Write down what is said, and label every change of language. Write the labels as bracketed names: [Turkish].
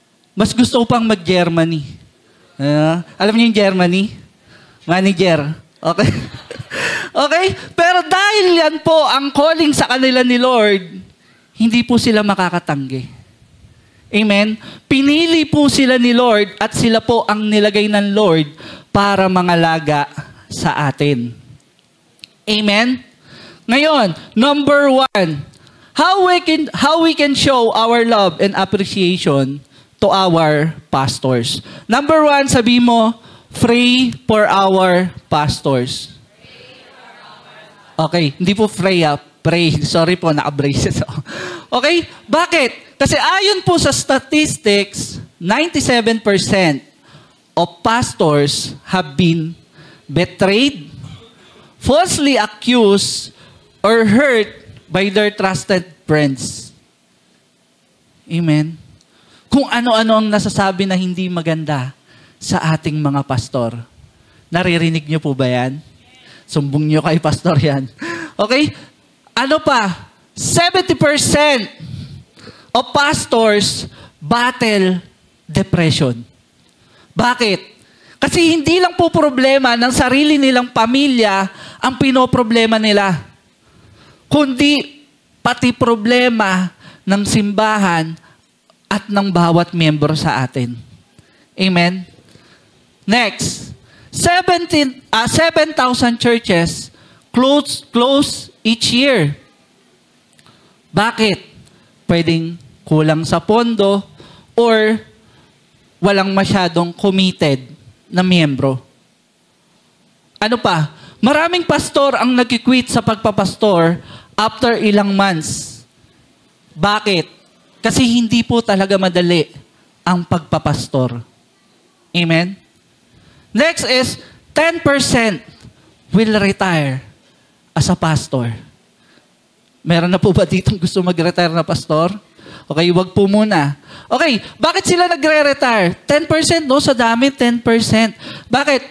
[Filipino] Mas gusto ko pang mag-Germany. Alam niyo yung Germany? Manager. Okay? Okay? Pero dahil yan po ang calling sa kanila ni Lord, hindi po sila makakatanggi. Amen? Pinili po sila ni Lord at sila po ang nilagay ng Lord para mangalaga sa atin. Amen? [English] Ngayon, number 1, how we can show our love and appreciation to our pastors. Number 1, [Filipino] sabi mo, [English] pray for our pastors. [Filipino] Okay, hindi po pray. Sorry po, naka-braces ako. Okay, bakit? Kasi ayon po sa [English] statistics, 97% of pastors have been betrayed, falsely accused, or hurt by their trusted friends. Amen? [Filipino] Kung ano-ano ang nasasabi na hindi maganda sa ating mga pastor. Naririnig niyo po ba yan? Sumbong niyo kay pastor yan. Okay? Ano pa? [English] 70% of pastors battle depression. [Filipino] Bakit? Kasi hindi lang po problema ng sarili nilang pamilya ang pinoproblema nila, kundi pati problema ng simbahan at ng bawat miyembro sa atin. Amen? [English] Next, 7,000 churches close each year. [Filipino] Bakit? Pwedeng kulang sa pondo or walang masyadong committed na miyembro. Ano pa? Maraming pastor ang nag-quit sa pagpapastor after ilang months. Bakit? Kasi hindi po talaga madali ang pagpapastor. Amen? [English] Next is 10% will retire as a pastor. [Filipino] Meron na po ba ditong gusto mag-retire na pastor? Okay, wag po muna. Okay, bakit sila nagre-retire? 10%, no? Sa dami, 10%. Bakit?